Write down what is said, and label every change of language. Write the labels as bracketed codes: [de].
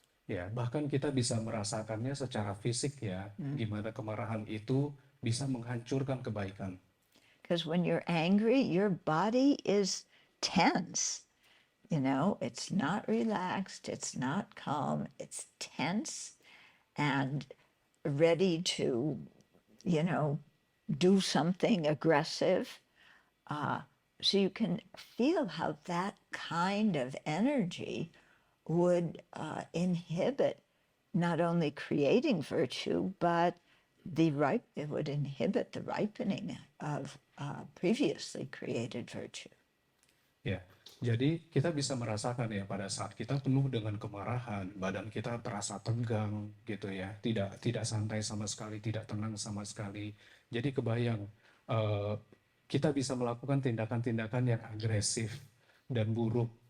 [id] Ya, bahkan kita bisa merasakannya secara fisik ya, gimana kemarahan itu bisa menghancurkan kebaikan. [en] Because when you're angry, your body is tense. You know, it's not relaxed, it's not calm, it's tense and ready to, do something aggressive. So you can feel how that kind of energy would inhibit not only creating virtue, but it would inhibit the ripening of previously created virtue. [id] Ya, jadi kita bisa merasakan ya pada saat kita penuh dengan kemarahan, badan kita terasa tegang gitu ya, tidak santai sama sekali, tidak tenang sama sekali. Jadi kebayang kita bisa melakukan tindakan-tindakan yang agresif dan buruk.